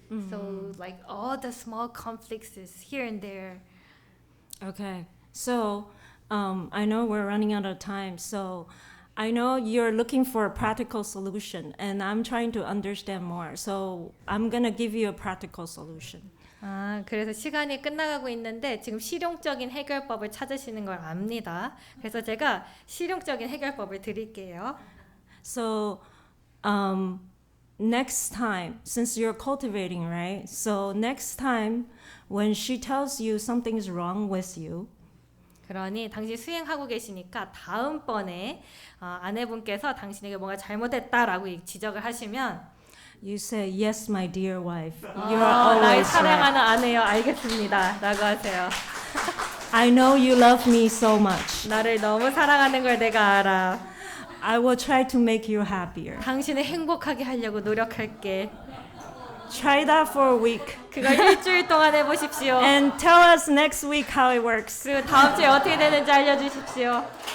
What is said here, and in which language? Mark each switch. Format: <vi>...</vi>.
<en>So like all the small conflicts is here and there. Okay, so I know we're running out of time, so I know you're looking for a practical solution, and I'm trying to understand more. So I'm gonna give you a practical solution.</en> <ko>그래서 시간이 끝나가고 있는데 지금 실용적인 해결법을 찾으시는 걸 압니다. 그래서 제가 실용적인 해결법을 드릴게요.</ko> <en>So next time, since you're cultivating, right? So next time when she tells you something's wrong with you,</en> <ko>그러니 당신 수행하고 계시니까 다음번에 아내분께서 당신에게 뭔가 잘못했다라고 지적을 하시면</ko> <en>you say, yes, my dear wife. You're</en> <ko>나의</ko> <en>always</en> <ko>사랑하는</ko> <en>right.</en> <ko>아내여 알겠습니다 라고 하세요.</ko> <en>I know you love me so much.</en> <ko>나를 너무 사랑하는 걸 내가 알아.</ko> <en>I will try to make you happier.</en> <ko>당신을 행복하게 하려고 노력할게.</ko> <en>Try that for a week.</en> <ko>그걸 일주일 동안 해보십시오.</ko> <en>And tell us next week how it works.</en> <ko>그리고 다음 주에 어떻게 되는지 알려주십시오.</ko>